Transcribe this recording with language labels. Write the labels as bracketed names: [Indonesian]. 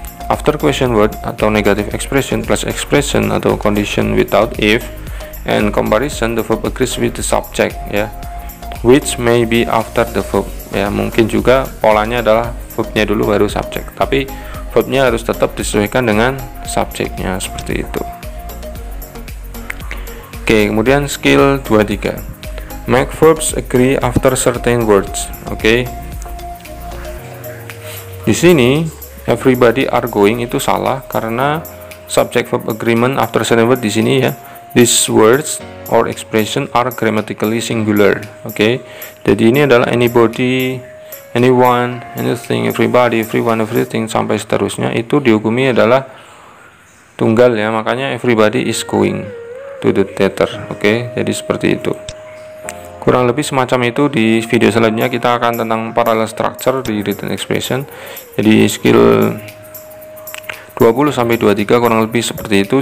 [English] After question word atau negative expression plus expression atau condition without if and comparison, the verb agrees with the subject ya, which may be after the verb ya. [Indonesian] Mungkin juga polanya adalah verbnya dulu baru subjek, tapi verbnya harus tetap disesuaikan dengan subjeknya seperti itu. [English] Oke, kemudian skill 23, make verbs agree after certain words. [Indonesian] Oke, di sini [English] everybody are going [Indonesian] itu salah karena [English] subject verb agreement after certain word [Indonesian] di sini ya. [English] These words or expression are grammatically singular. [Indonesian] Oke, jadi ini adalah anybody, anyone, anything, everybody, everyone, everything sampai seterusnya itu dihukumi adalah tunggal ya. [English] Makanya everybody is going to the theater. [Indonesian] Oke, jadi seperti itu. Kurang lebih semacam itu. Di video selanjutnya kita akan tentang parallel structure di written expression. Jadi skill 20 sampai 23 kurang lebih seperti itu.